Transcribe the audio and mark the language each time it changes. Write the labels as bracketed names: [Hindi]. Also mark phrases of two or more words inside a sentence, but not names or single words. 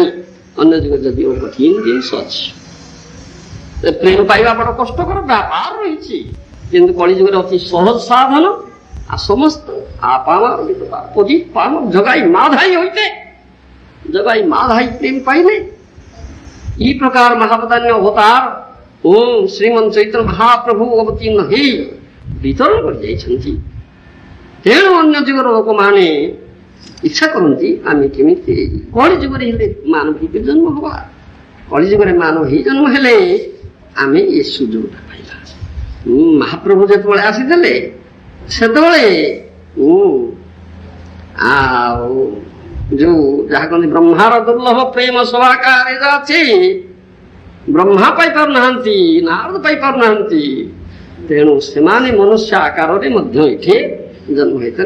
[Odia] ଅନ୍ୟ ଯୁଗରେ ଯଦିଓ କଠିନ ଜିନିଷ ଅଛି, ପ୍ରେମ ପାଇବା ବଡ କଷ୍ଟକର ବ୍ୟାପାର ରହିଛି, କିନ୍ତୁ କଳିଯୁଗରେ ଅତି ସହଜ ସାଧନ। ଆଉ ସମସ୍ତ ଆପାମାର ପାମ ଜଗାଇ ମାଧାଇ ହୋଇତେ, ଜଗାଇ ମାଧାଇ ପ୍ରେମ ପାଇଲେ। [Bangla] এই প্রকার মহাবদান্য অবতার শ্রীমন্ত চৈতন্য মহাপ্রভু অবতীর্ণ হয়ে বিতরণ করে যাইଛନ୍ତି। [Odia] ତେଣୁ ଅନ୍ୟ ଯୁଗର ଲୋକମାନେ ଇଚ୍ଛା କରନ୍ତି ଆମେ କେମିତି କଳି ଯୁଗରେ ହେଲେ ମାନବ ଜନ୍ମ ହବା। କଳିଯୁଗରେ ମାନବ ହେଇ ଜନ୍ମ ହେଲେ ଆମେ ଏ ସୁଯୋଗଟା ପାଇବା। ମହାପ୍ରଭୁ ଯେତେବେଳେ ଆସିଥିଲେ ସେତେବେଳେ ଆଉ ଯୋଉ ଯାହା କହନ୍ତି ବ୍ରହ୍ମାର ଦୁର୍ଲଭ ପ୍ରେମ ସଭାକାରେ ଅଛି, ବ୍ରହ୍ମା ପାଇପାରୁନାହାନ୍ତି, ନାରଦ ପାଇପାରୁନାହାନ୍ତି, ତେଣୁ ସେମାନେ ମନୁଷ୍ୟ ଆକାରରେ ମଧ୍ୟ ଏଠି ଜନ୍ମ ହେଇଥିଲେ।